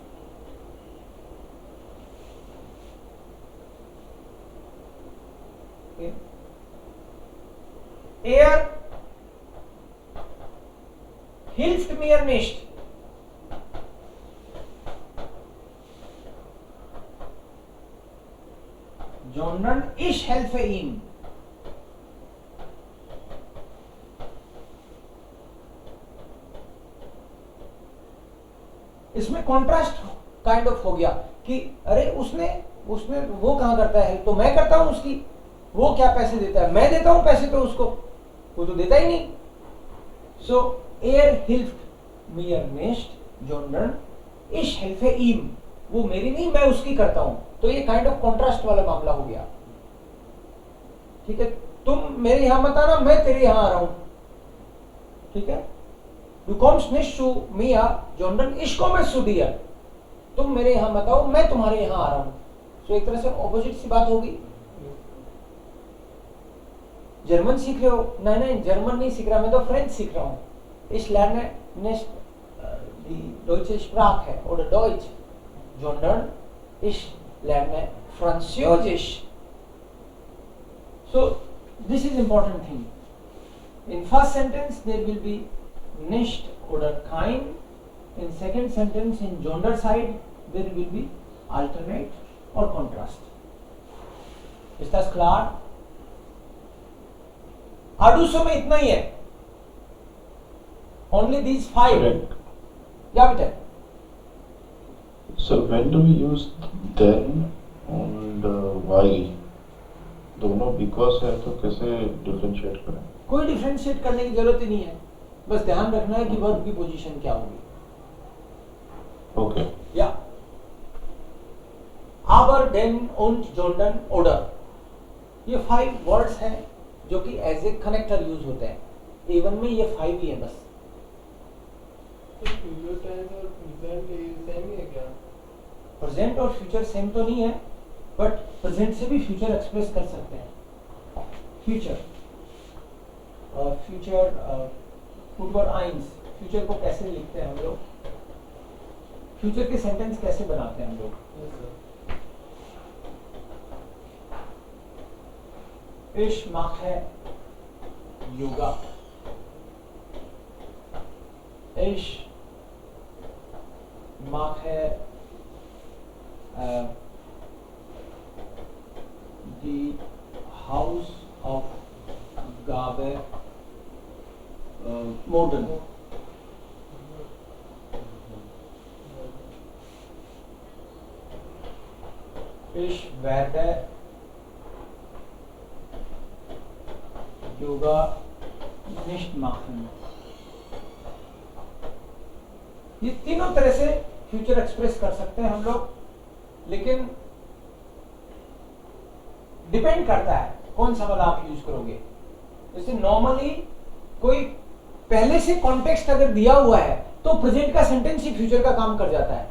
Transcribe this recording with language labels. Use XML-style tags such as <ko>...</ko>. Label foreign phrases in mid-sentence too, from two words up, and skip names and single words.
<en>Okay.</en> <de>Er hilft mir nicht. Sondern ich helfe ihm.</de> <hi>इसमें</hi> <en>contrast kind of</en> <hi>हो गया कि अरे उसने वो कहां करता है, तो मैं करता हूं उसकी. वो क्या पैसे देता है, मैं देता हूं पैसे तो उसको, वो तो देता ही नहीं.</hi> <de>सो hilft mir nicht, sondern ich helfe ihm.</de> <hi>वो मेरी नहीं, मैं उसकी करता हूं. तो ये</hi> <en>kind of contrast</en> <hi>वाला मामला हो गया. ठीक है. तुम मेरे यहां मत आना, मैं तेरे यहां आ रहा हूं. ठीक है.</hi> <de>Du kommst nicht zu mir, sondern ich komme zu dir.</de> <hi>तुम मेरे यहां मत आओ, मैं तुम्हारे यहां आ रहा हूं. सो एक तरह से ऑपोजिट सी बात होगी. जर्मन सीख रहे हो? नहीं, जर्मन नहीं सीख रहा, मैं तो फ्रेंच सीख रहा हूं.</hi> <de>Ich lerne nicht die deutsche Sprache oder Deutsch, sondern ich lerne Französisch.</de> <en>So this is important thing. In first sentence there will be nicht oder kein. In second sentence in Jonder side there will be alternate or contrast. Is that clear?</en> <hi>आडूसो में इतना ही है.</hi> <en>Only these 5.</en> <hi>या बेटा</hi> <en>So when do we use then and while?</en> <hi>दोनों because है तो कैसे differentiate करें? कोई डिफरेंशिएट करने की जरूरत ही नहीं है, बस ध्यान रखना है कि वर्ब की पोजीशन क्या होगी।</hi> <en>Okay.</en> <de>या aber, den und Jordan oder,</de> <hi>ये 5 वर्ड्स हैं जो कि</hi> <en>as a connector use</en> <hi>होते हैं। A1 में ये 5 ही है बस।</hi> <en>future tense</en> <hi>और</hi> <en>present same</en> <hi>ही है क्या? प्रेजेंट और</hi> <en>future same</en> <hi>तो नहीं है,</hi> <en>but present</en> <hi>से भी</hi> <en>future express</en> <hi>कर सकते हैं।</hi> <en>future football</en> <hi>आइंस, फ्यूचर को कैसे लिखते हैं हम लोग, फ्यूचर के सेंटेंस कैसे बनाते हैं हम लोग?</hi> <en>yes sir.</en> <de>Ich mache Yoga. Ich mache die Hausaufgabe morgen. Ich werde योगा nicht machen।</de> <hi>ये तीनों तरह से</hi> <en>future express</en> <hi>कर सकते हैं हम लोग, लेकिन डिपेंड करता है कौन सा वाला आप यूज करोगे। जैसे नॉर्मली कोई पहले से कॉन्टेक्स्ट अगर दिया हुआ है तो प्रेजेंट का सेंटेंस ही फ्यूचर का काम कर जाता है।</hi>